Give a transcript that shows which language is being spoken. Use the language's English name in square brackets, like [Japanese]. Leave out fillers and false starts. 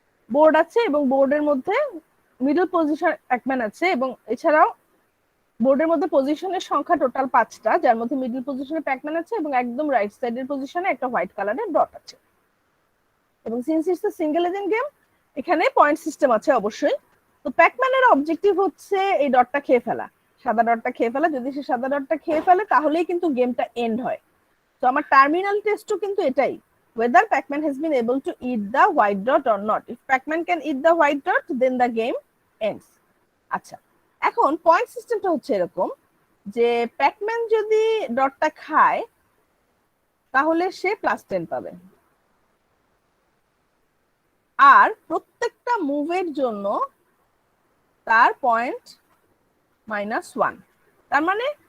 [Bangla] Board আছে এবং বোর্ডের মধ্যে মিডল পজিশন প্যাকম্যান আছে, এবং এছাড়াও বোর্ডের মধ্যে পজিশনের সংখ্যা টোটাল 5টা, যার মধ্যে মিডল পজিশনে প্যাকম্যান আছে এবং একদম রাইট সাইডের পজিশনে একটা হোয়াইট কালারের ডট আছে। এবং [English] since it's a single agent game, [Bangla] এখানে পয়েন্ট সিস্টেম আছে অবশ্যই। তো প্যাকম্যানের অবজেক্টিভ হচ্ছে এই ডটটা খেয়ে ফেলা, সাদা ডটটা খেয়ে ফেলা। যদি সে সাদা ডটটা খেয়ে ফেলে তাহলেই কিন্তু গেমটা এন্ড হয়। তো আমার টার্মিনাল টেস্টও কিন্তু এটাই, [English] whether Pac-Man has been able to eat the white dot or not. If Pac-Man can eat the white dot, then the game ends. [Bangla] আচ্ছা, এখন পয়েন্ট সিস্টেমটা হচ্ছে এরকম যে প্যাকম্যান যদি ডটটা খায় তাহলে সে +10 পাবে, আর প্রত্যেকটা মুভের জন্য তার পয়েন্ট -1। তার মানে